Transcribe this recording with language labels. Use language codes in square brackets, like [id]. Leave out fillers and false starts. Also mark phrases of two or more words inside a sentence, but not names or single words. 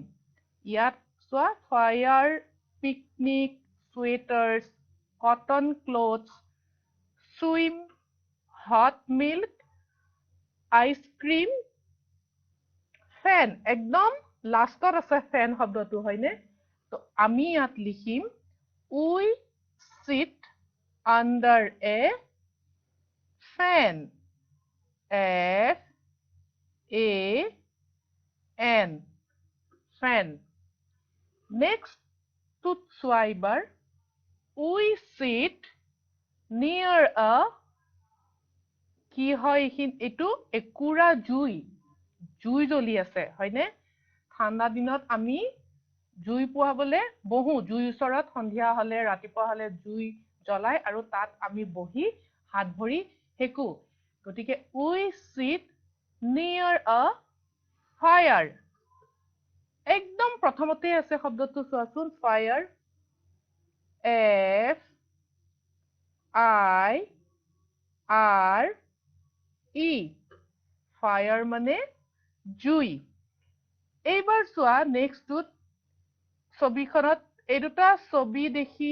[as] ইয়াত চোৱা, [en] fire, picnic, sweaters, cotton cloths, swim, hot milk, ice cream, fan. [as] একদম লাষ্টত আছে ফেন শব্দটো, হয়নে? তো আমি ইয়াত লিখিম [en] we sit under a fan। FAN, fan। [as] নেক্সট টোত চোৱা এইবাৰ, [en] we sit near a, [as] কি হয় এইটো? একুৰা জুই, জুই জ্বলি আছে, হয়নে? ঠাণ্ডা দিনত আমি জুই পোৱাবলে বহো, জুইৰ ওচৰত সন্ধিয়া হলে, ৰাতিপুৱা হলে জুই জ্বলাই আৰু তাত আমি বহি হাত ভৰি সেকো। [en] গতিকে we sit near a fire। [as] একদম প্ৰথমতে আছে শব্দটো চোৱাচোন [en] fire FIRE fire [as] মানে জুই এইবাৰ চোৱা নেক্সটটোত ছবিখনত এই দুটা ছবি দেখি